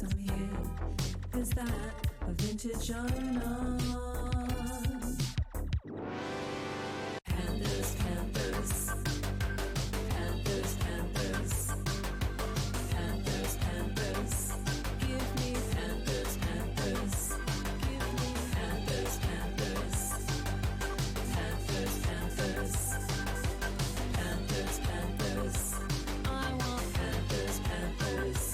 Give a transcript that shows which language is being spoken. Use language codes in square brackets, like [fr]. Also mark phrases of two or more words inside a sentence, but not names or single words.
[en] Come here, is that a vintage or not? Panthers, panthers. Panthers, panthers. Panthers, panthers. Give me panthers, panthers. Give me panthers, panthers. Panthers, panthers. Panthers, panthers. I want panthers, panthers.